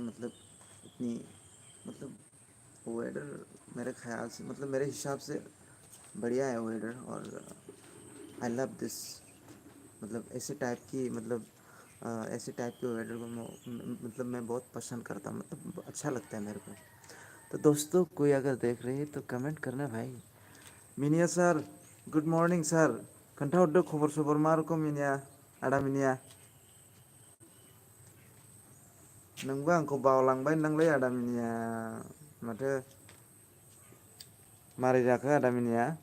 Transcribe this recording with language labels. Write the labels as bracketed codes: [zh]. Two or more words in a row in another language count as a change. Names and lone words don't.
[hi] मतलब इतनी मतलब वेदर मेरे ख्याल से मतलब मेरे हिसाब से बढ़िया है वेदर। और [en] I love this, [hi] मतलब ऐसे टाइप की मतलब ऐसे टाइप के वेदर को मतलब मैं बहुत पसंद करता हूँ। मतलब अच्छा लगता है मेरे को। तो दोस्तों कोई अगर देख रहे हैं तो कमेंट करना भाई। [brx] मिनिया सर, [en] Good morning sir, [brx] खोन्थाहरदो खबर सबर मा रखम मिनिया, आदा मिनिया। नोंबो आंखौ बावलांबाय नोंलै आदा मिनिया, माथो मारै जाखो आदा मिनिया?